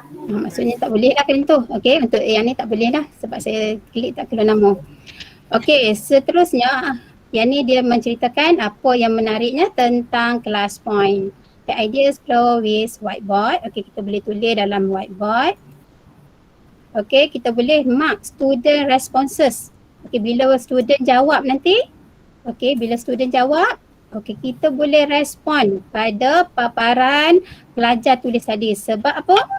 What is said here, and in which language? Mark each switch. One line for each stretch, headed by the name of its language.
Malay: Maksudnya tak boleh lah kan tu. Okey, untuk yang ni tak boleh lah sebab saya klik tak keluar nama. Okey, seterusnya yang ni dia menceritakan apa yang menariknya tentang kelas point.
English: The ideas flow with whiteboard.
Malay: Okey, kita boleh tulis dalam whiteboard. Okey, kita boleh
English: mark student responses.
Malay: Okey, bila student jawab nanti, okey, bila student jawab, okey, kita boleh respon pada paparan pelajar tulis tadi. Sebab apa?